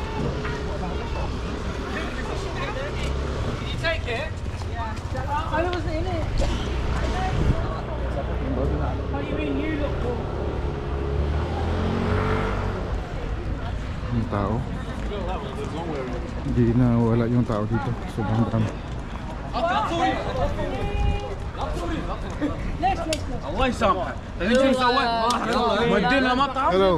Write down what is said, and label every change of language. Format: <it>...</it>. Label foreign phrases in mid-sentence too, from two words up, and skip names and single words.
<tl>Yung tao, hindi na wala yung tao dito, sobrang dami.</tl> <ar>الله يسامحك. تدري شو سويت؟ ودينا مطعم. Hello.</ar>